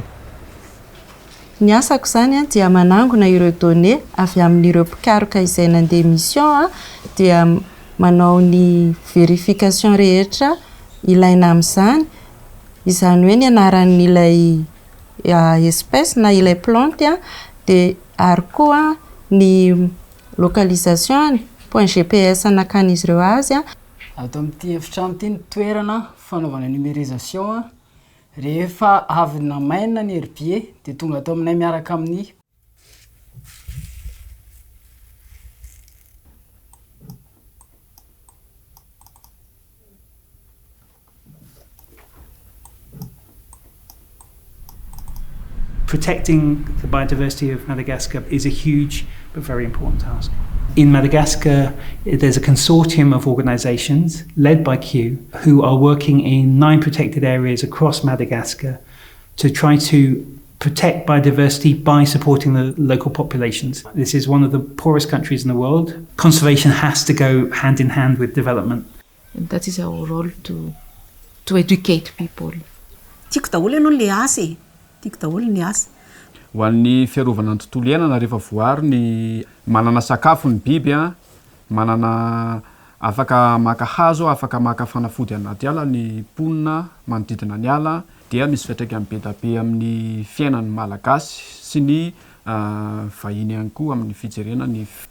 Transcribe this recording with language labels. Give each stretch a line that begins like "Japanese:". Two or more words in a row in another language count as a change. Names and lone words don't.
Malagasy: Ny asako zany dia manangona ireo données avy amin'ireo mpikaroka izay nandeha mission dia manao ny verification rehetra ilaina amin'izany, izany hoe ny anaran'ilay espèce na ilay plante dia ary koa ny
French: localisation point
Malagasy: GPS anakan'izy ireo azy Ato amin'ity efitrano ity ny toerana fanaovana numérisation rehefa avy namainina ny herbier dia tonga atao aminay miaraka amin'ny
English: Protecting the biodiversity of Madagascar is a huge but very important task. In Madagascar, there's a consortium of organizations led by Kew who are working in 9 protected areas across Madagascar to try to protect biodiversity by supporting the local populations. This is one of the poorest countries in the world. Conservation has to go hand in hand with development. And that is our role to educate people.
Malagasy: Tiako daholo ianao le asa e. Tiako daholo ny asa. Ho an'ny fiarovana ny tontolo iainana rehefa voary ny manana sakafo ny biby manana afaka maka hazo, afaka maka fanafody anaty ala ny ponina manodidina ny ala dia misy fiantraikany be dia be amin'ny fiainan'ny malagasy sy ny vahiny ihany koa amin'ny fijerena ny